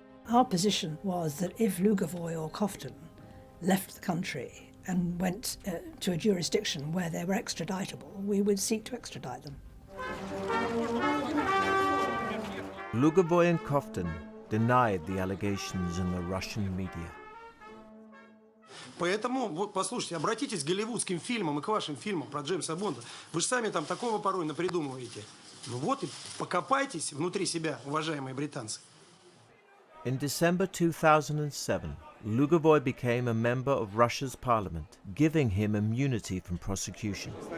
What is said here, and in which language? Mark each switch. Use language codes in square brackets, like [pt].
[en] Our position was that if Lugovoy or Kofton left the country and went to a jurisdiction where they were extraditable, we would seek to extradite them. Lugovoy and Kofton denied the allegations in the Russian media. [ru] Поэтому, вот послушайте, обратитесь к голливудским фильмам и к вашим фильмам про Джеймса Бонда. Вы же сами там такого порой напридумываете. Ну вот и покопайтесь внутри себя, уважаемые британцы. [en] In December 2007, Lugovoy became a member of Russia's parliament, giving him immunity from prosecution.